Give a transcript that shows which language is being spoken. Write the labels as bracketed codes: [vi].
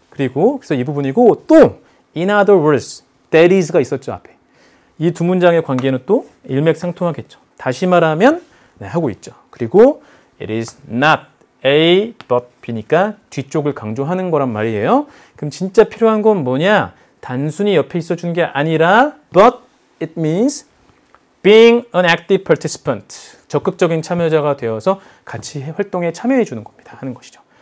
[ko] 그리고 그래서 이 부분이고 또 [en] in other words, that is [ko] 가 있었죠 앞에. 이 두 문장의 관계는 또 일맥상통하겠죠. 다시 말하면 하고 있죠. 그리고 [en] it is not A but B [ko] 니까 뒤쪽을 강조하는 거란 말이에요. 그럼 진짜 필요한 건 뭐냐? 단순히 옆에 있어주는 게 아니라 [en] but it means being an active participant. [ko] 적극적인 참여자가 되어서 같이 활동에 참여해 주는 겁니다. 하는 것이죠.